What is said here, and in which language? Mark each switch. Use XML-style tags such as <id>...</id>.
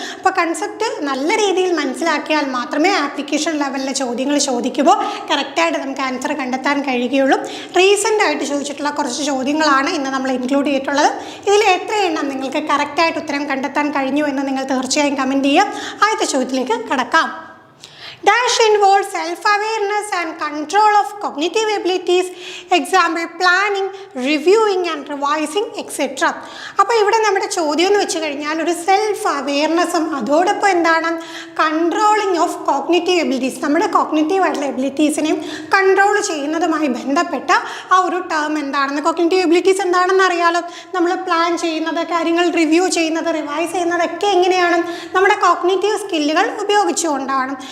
<ml>അപ്പോൾ കൺസെപ്റ്റ് നല്ല രീതിയിൽ മനസ്സിലാക്കിയാൽ മാത്രമേ ആപ്ലിക്കേഷൻ ലെവലിലെ ചോദ്യങ്ങൾ ചോദിക്കുമ്പോൾ കറക്റ്റായിട്ട് നമുക്ക് ആൻസർ കണ്ടെത്താൻ കഴിയുകയുള്ളൂ. റീസെൻ്റ് ആയിട്ട് ചോദിച്ചിട്ടുള്ള കുറച്ച് ചോദ്യങ്ങളാണ് ഇന്ന് നമ്മൾ ഇൻക്ലൂഡ് ചെയ്തിട്ടുള്ളത്. ഇതിൽ എത്ര എണ്ണം നിങ്ങൾക്ക് കറക്റ്റായിട്ട് ഉത്തരം കണ്ടെത്താൻ കഴിഞ്ഞു എന്ന് നിങ്ങൾ തീർച്ചയായും കമൻറ്റ് ചെയ്യുക. ആദ്യത്തെ ചോദ്യത്തിലേക്ക് കടക്കാം.</ml> <en>Dash involves self-awareness and control of cognitive abilities. Example, planning, reviewing and revising, etc.</en> <ml>അപ്പോൾ ഇവിടെ നമ്മുടെ ചോദ്യം എന്ന് വെച്ച് കഴിഞ്ഞാൽ ഒരു സെൽഫ് അവെയർനെസ്സും അതോടൊപ്പം എന്താണ്</ml> <en>controlling of cognitive abilities,</en> <ml>നമ്മുടെ കോഗ്നിറ്റീവ് ആയിട്ടുള്ള എബിലിറ്റീസിനെയും കൺട്രോൾ ചെയ്യുന്നതുമായി ബന്ധപ്പെട്ട ആ ഒരു ടേം എന്താണെന്ന്. കോഗ്നിറ്റീവ് എബിലിറ്റീസ് എന്താണെന്ന് അറിയാലോ. നമ്മൾ പ്ലാൻ ചെയ്യുന്നത്, കാര്യങ്ങൾ റിവ്യൂ ചെയ്യുന്നത്, റിവൈസ് ചെയ്യുന്നതൊക്കെ എങ്ങനെയാണ് നമ്മുടെ കോഗ്നിറ്റീവ് സ്കില്ലുകൾ ഉപയോഗിച്ചുകൊണ്ടാണ്.</ml>